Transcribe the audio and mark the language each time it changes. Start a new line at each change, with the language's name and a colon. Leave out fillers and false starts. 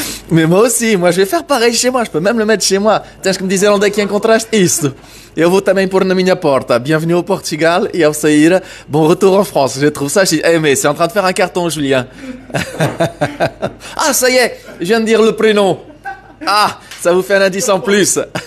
French: Mais moi aussi, je vais faire pareil chez moi, je peux même le mettre chez moi.
Portuguese: Tens que me dizer onde é que encontraste isto. Eu vou também pôr na minha porta.
French: Bienvenue au Portugal et
Portuguese: ao sair,
French: bon retour en France. Je trouve ça, mais c'est en train de faire un carton, Julien. Ça y est, je viens de dire le prénom. Ça vous fait un indice en plus.